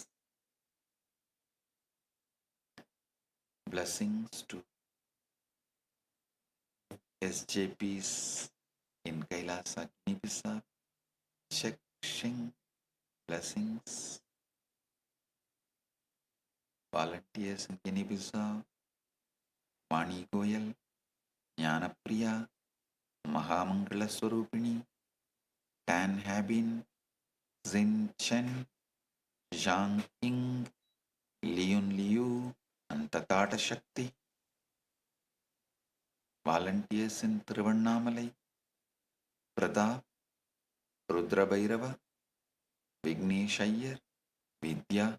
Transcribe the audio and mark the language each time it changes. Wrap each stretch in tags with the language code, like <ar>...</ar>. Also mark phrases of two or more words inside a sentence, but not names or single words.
<en>Blessings to SJPs in KAILASA, Guinea-Bissau, Sheng, blessings. Volunteers in Guinea-Bissau, Vani Goyal, Jnanapriya, Mahamangala Swarupini, Tan Habin, Zin Chen, Zhang Ying, Leon Liu, and Tatata Shakti. Volunteers in Thiruvannamalai, Pradap, Rudra Bhairava, Vignesh Iyer, Vidya.</en>